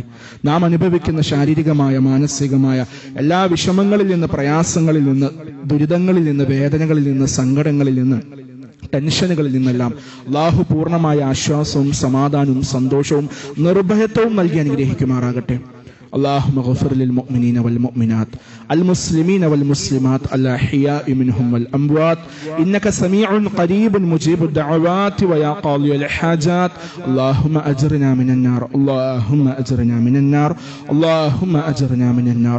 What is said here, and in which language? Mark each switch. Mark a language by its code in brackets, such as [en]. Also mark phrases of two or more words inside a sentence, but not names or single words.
[ml] നാം അനുഭവിക്കുന്ന ശാരീരികമായ മാനസികമായ എല്ലാ വിഷമങ്ങളിൽ നിന്ന്, പ്രയാസങ്ങളിൽ നിന്ന്, ദുരിതങ്ങളിൽ നിന്ന്, വേദനകളിൽ നിന്ന്, സങ്കടങ്ങളിൽ നിന്ന്, ടെൻഷനുകളിൽ നിന്നെല്ലാം അല്ലാഹു പൂർണ്ണമായ ആശ്വാസവും സമാധാനവും സന്തോഷവും നിർഭയത്വവും നൽകി അനുഗ്രഹിക്കുമാറാകട്ടെ. [ar] اللهم اغفر للمؤمنين والمؤمنات المسلمين والمسلمات الأحياء منهم والأموات إنك سميع قريب مجيب الدعوات ويا قاضي الحاجات. اللهم أجرنا من النار، اللهم أجرنا من النار، اللهم أجرنا من النار.